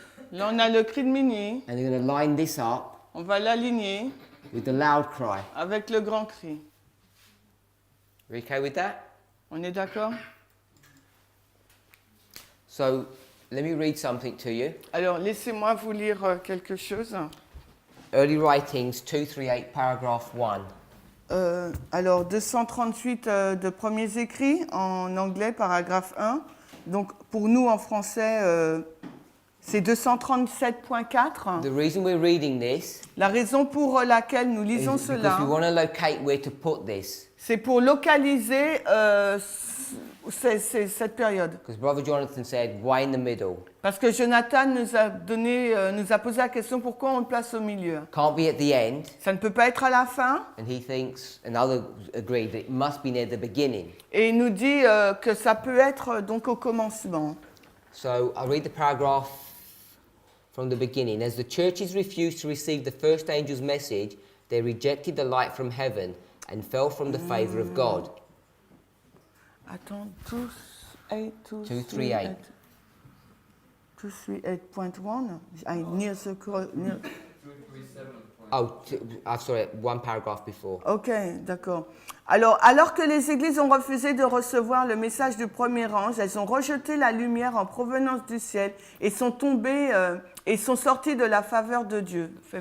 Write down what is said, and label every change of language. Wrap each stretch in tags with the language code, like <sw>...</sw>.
<fr>Là, on a le cri de minuit.</fr> <en>and you're going to line this up</en> <fr>On va l'aligner</fr> <en>with the loud cry.</en> <fr>avec le grand cri.</fr> <en>Are you okay with that?</en> <fr>On est d'accord?</fr> <en>So let me read something to you.</en> <fr>Alors, laissez-moi vous lire quelque chose.</fr> <en>Early Writings 238, paragraph 1.</en> <fr>Alors, 238 de premiers écrits en anglais, paragraphe 1. Donc, pour nous, en français, c'est 237.4.</fr> <en>The reason we're reading this</en> <fr>La raison pour laquelle nous</fr> <en>is</en> <fr>lisons</fr> <en>because</en> <fr>cela,</fr> <en>we want to locate where to put this.</en> <fr>c'est pour localiser cette période.</fr> <en>Because Brother Jonathan said, why in the middle?</en> <fr>Parce que Jonathan nous a posé la question pourquoi on le place au milieu.</fr> <en>Can't be at the end.</en> <fr>Ça ne peut pas être à la fin.</fr> <en>And he thinks, and others agree, that it must be near the beginning.</en> <fr>Et il nous dit que ça peut être donc au commencement.</fr> <en>So I'll read the paragraph from the beginning. As the churches refused to receive the first angel's message, they rejected the light from heaven and fell from the favor of God.</en> <fr>Attends, 238.</fr> <en>238.1. I near the near. 237. Oh, I'm sorry, one paragraph before.</en> <fr>Ok, d'accord. Alors que les églises ont refusé de recevoir le message du premier ange, elles ont rejeté la lumière en provenance du ciel et sont tombées et sont sorties de la faveur de Dieu.</fr>